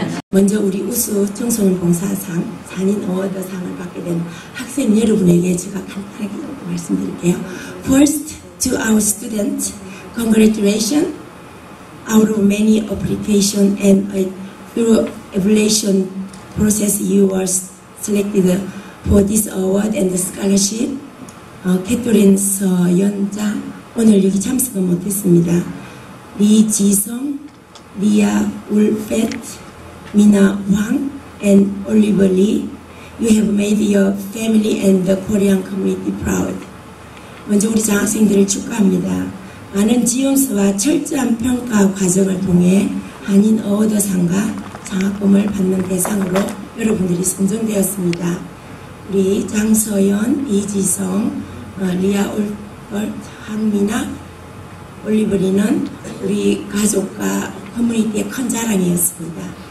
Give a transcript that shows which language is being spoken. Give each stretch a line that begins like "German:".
Korean: 먼저 우리 우수 청소년 봉사상 산인 어워드상을 받게 된 학생 여러분에게 제가 간단하게 말씀드릴게요.
English: First, to our students, congratulations. Out of many applications and through evaluation process, you were selected for this award and the scholarship.
Korean: 캐토린 서연자 오늘 여기 참석은 못했습니다.
English: 리지성, 리아 울펫, Mina Wang and Oliver Lee, you have made your family and the Korean community proud.
Korean: 먼저 우리 장학생들을 축하합니다. 많은 지원서와 철저한 평가 과정을 통해 한인 어워드상과 장학금을 받는 대상으로 여러분들이 선정되었습니다. 우리 장서연, 이지성, 리아 울펫, 황미나, 올리버 리는 우리 가족과 커뮤니티의 큰 자랑이었습니다.